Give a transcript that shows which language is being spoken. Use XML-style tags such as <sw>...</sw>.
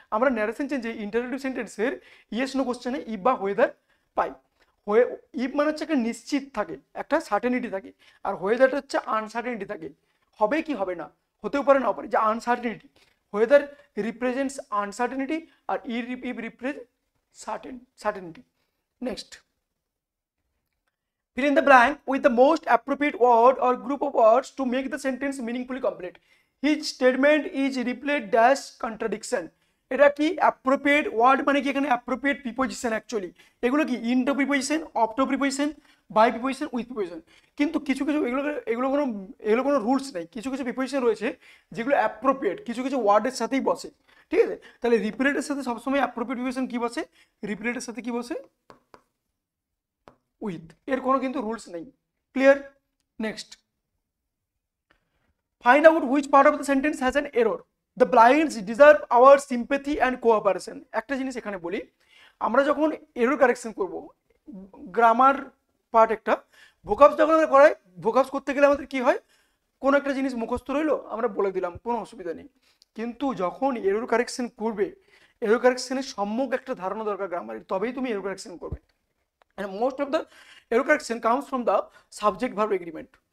<bn>আমরা narration চেঞ্জে interrogative সেন্টেন্সের yes no কোশ্চেনে ইফ বা ওয়েদার পাই। হয়ে ইফ মানে হচ্ছে একটা নিশ্চিত থাকে, একটা সার্টেনিটি থাকে, আর ওয়েদারটা হচ্ছে আনসার্টেনিটি থাকে, হবে কি হবে না, হতেও পারে নাও পারে, যে uncertainty.</bn> <en>Weather represents uncertainty, আর if represent certainty. Next, fill in the blank with the most appropriate word or group of words to make the sentence meaningfully complete. Each statement is replete dash contradiction.</en> <bn>এটা কি appropriate word মানে কি, এখানে appropriate preposition actually, এগুলো কি ইনটো preposition, অফটো preposition, by preposition, with preposition. কিন্তু কিছু কিছু এগুলো কোনো রুলস নেই, কিছু কিছু প্রিপোজিশন রয়েছে যেগুলো অ্যাপ্রোপ্রিয়েট কিছু কিছু ওয়ার্ডের সাথেই বসে। ঠিক আছে? তাহলে রিপিটেডের সাথে সবসময় অ্যাপ্রোপ্রিয়েট প্রিপোজিশন কি বসে, রিপিটেডের সাথে কি বসে, উইথ। এর কোনো কিন্তু রুলস নেই। Clear?</bn> <en>Next, find out which part of the sentence has an error. The blinds deserve our sympathy and cooperation.</en> <bn>একটা জিনিস এখানে বলি, আমরা যখন এরর কারেকশন করব, গ্রামার পার্ট একটা, ভোকাবস যখন আমরা করাই, ভোকাবস করতে গেলে আমাদের কি হয়, কোনো একটা জিনিস মুখস্থ রইলো, আমরা বলে দিলাম, কোনো অসুবিধা নেই। কিন্তু যখন এরর কারেকশন করবে, এরর কারেকশনের সম্যক একটা ধারণা দরকার গ্রামারের, তবেই তুমি এরর কারেকশন করবে।</bn> <en>And most of the error correction comes from the subject verb agreement.</en>